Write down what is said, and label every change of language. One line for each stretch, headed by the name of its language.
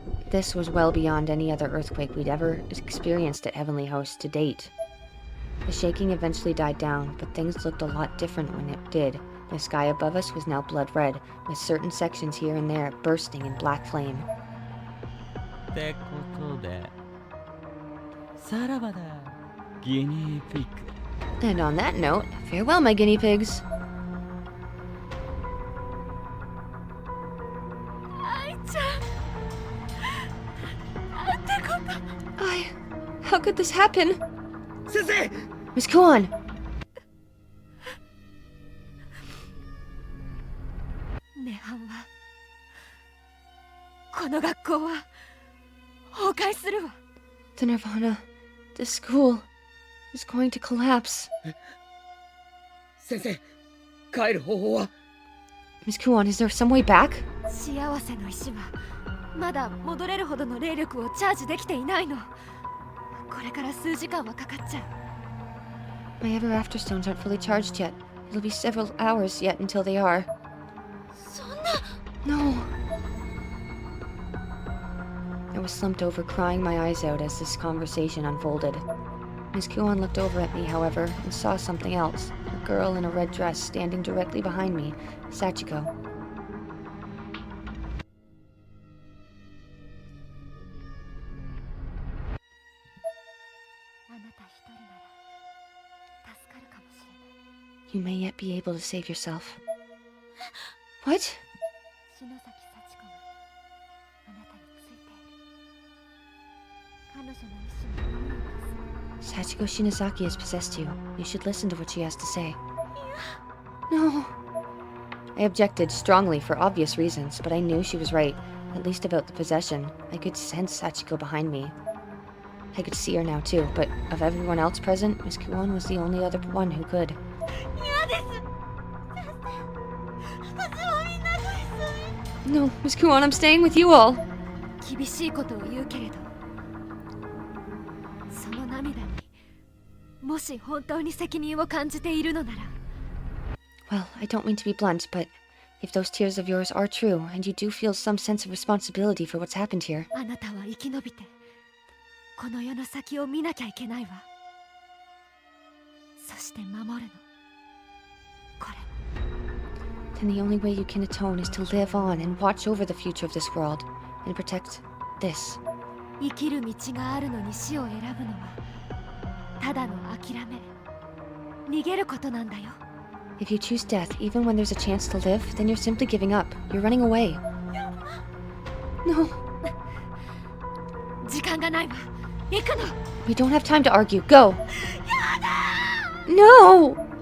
English: This was well beyond any other earthquake we'd ever experienced at Heavenly Host to date. The shaking eventually died down, but things looked a lot different when it did. The sky above us was now blood red, with certain sections here and there bursting in black flame.
Japanese: ってことでさらばだギニーピッグ
English: And on that note, farewell, my guinea pigs.
Japanese: 愛ちゃんなんてこと
English: How could this happen?
Japanese: 先生
English: Miss Kuon!
Japanese: 涅槃はこの学校は崩壊するわ
English: The Nirvana, the school, is going to collapse.
Japanese: 先生帰る方法は
English: Miss Kuon, is there some way back?
Japanese: 幸せの石はまだ戻れるほどの霊力をチャージできていないのこれから数時間はかかっちゃう
English: My ever after stones aren't fully charged yet. It'll be several hours yet until they are.
Japanese: そんな
English: No. I was slumped over, crying my eyes out as this conversation unfolded. Miss Kuon looked over at me, however, and saw something else. A girl in a red dress standing directly behind me, Sachiko.
Japanese: あなた一人なら助かるかもしれない
English: You may yet be able to save yourself. What?
Japanese: 篠崎幸子があなたについている彼女の意志に守るんです
English: Sachiko Shinozaki has possessed you. You should listen to what she has to say. No. I objected strongly for obvious reasons, but I knew she was right, at least about the possession. I could sense Sachiko behind me. I could see her now too, but of everyone else present, Miss Kuon was the only other one who could.
Japanese: 嫌です先生私はみんなと一緒に
English: No, Miss Kuon, I'm staying with you all.
Japanese: 厳しいことを言うけれどその涙にもし本当に責任を感じているのなら
English: Well, I don't mean to be blunt, but if those tears of yours are true, and you do feel some sense of responsibility for what's happened here,
Japanese: あなたは生き延びてこの世の先を見なきゃいけないわそして守るのこれ
English: then the only way you can atone is to live on and watch over the future of this world, and protect this.
Japanese: 生きる道があるのに死を選ぶのはただの諦め逃げることなんだよ
English: If you choose death, even when there's a chance to live, then you're simply giving up. You're running away. No,
Japanese: 時間がないわ行くの
English: we don't have time to argue. Go! No!